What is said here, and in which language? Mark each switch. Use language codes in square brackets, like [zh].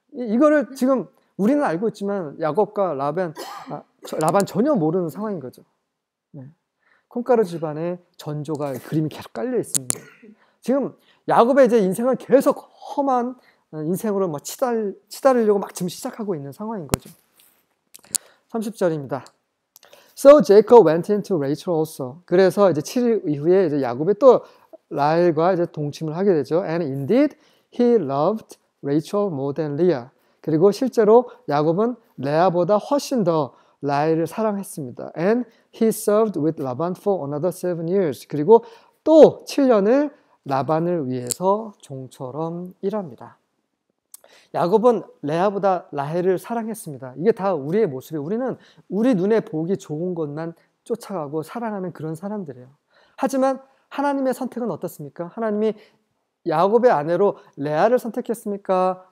[ko] 이거를 지금 우리는 알고 있지만 야곱과 라반 전혀 모르는 상황인 거죠. 콩가루 집안의 전조가 그림이 계속 깔려 있습니다. 지금 야곱의 이제 인생은 계속 험한 인생으로 막 치달으려고 막 지금 시작하고 있는 상황인 거죠. 30절입니다. [en] So Jacob went into Rachel also. [ko] 그래서 이제 7일 이후에 이제 야곱이 또 라헬과 이제 동침을 하게 되죠. [en] And indeed he loved Rachel more than Leah. [ko] 그리고 실제로 야곱은 레아보다 훨씬 더 라헬을 사랑했습니다. [en] And he served with Laban for another 7 years. [ko] 그리고 또 7년을 라반을 위해서 종처럼 일합니다. 야곱은 레아보다 라헬을 사랑했습니다. 이게 다 우리의 모습이에요. 우리는 우리 눈에 보기 좋은 것만 쫓아가고 사랑하는 그런 사람들이에요. 하지만 하나님의 선택은 어떻습니까? 하나님이 야곱의 아내로 레아를 선택했습니까?